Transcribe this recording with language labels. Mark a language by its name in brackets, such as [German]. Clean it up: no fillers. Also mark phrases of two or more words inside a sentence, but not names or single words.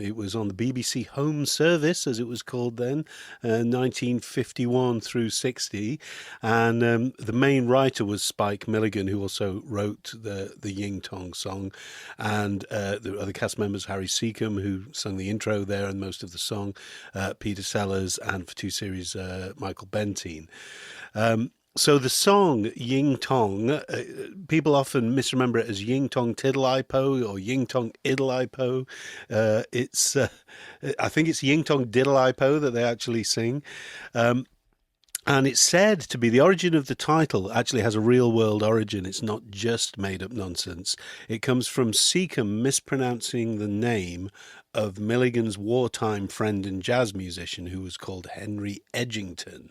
[English] It was on the BBC Home Service, as it was called then. 1951 through 60, and the main writer was Spike Milligan, who also wrote the Ying Tong song, and the other cast members, Harry Seacombe, who sung the intro there and most of the song, Peter Sellers, and for 2 series, Michael Bentine. So the song Ying Tong, people often misremember it as Ying Tong Tiddle Po or Ying Tong Iddle Po. I think it's Ying Tong Diddle Po that they actually sing. And it's said to be the origin of the title actually has a real world origin. It's not just made up nonsense. It comes from Seacombe mispronouncing the name of Milligan's wartime friend and jazz musician who was called Henry Edgington.